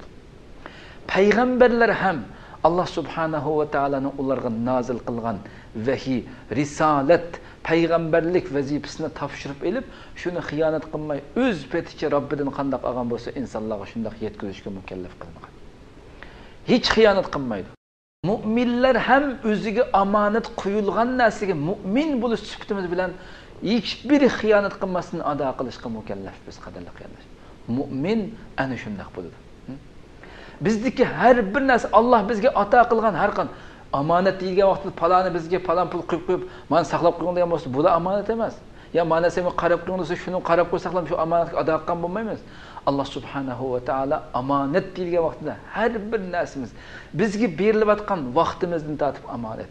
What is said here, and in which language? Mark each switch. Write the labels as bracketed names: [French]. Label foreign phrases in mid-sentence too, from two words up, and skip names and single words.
[Uzbek] Payg'ambarlar ham Allah subhanahu va taolaning ularga nozil qilgan vahiy, risolat, payg'ambarlik vazifasini topshirib elib, shuni xiyonat qilmay o'z peticha Robbidan qanday olgan bo'lsa, insonlarga shunday yetkazishga mukallaf qilingan. Hech xiyonat qilmaydi. Mu'minlar ham o'ziga omonat qo'yilgan narsaga mu'min bo'lish sifatimiz bilan hech bir xiyonat qilmasdan ado qilishga mukallaf biz qadrli qarindoshlar. Mu'min ana shunday bo'ladi. Bizdeki her bir narsa Allah bizga ato qilgan har qanday amonat deyilgan vaqtda paloni bizga palon pul qo'yib, "Men saqlab qo'ygan" degan bo'lsa, bu da amonat emas. Ya mana sen qarab qo'ygan bo'lsa, shuni qarab qo'ysaqlam shu amonatga ado qilgan bo'lmaymiz. Allah subhanahu va taala amonat deyilgan vaqtda har bir narsamiz bizga berilayotgan vaqtimizdan tortib amonat.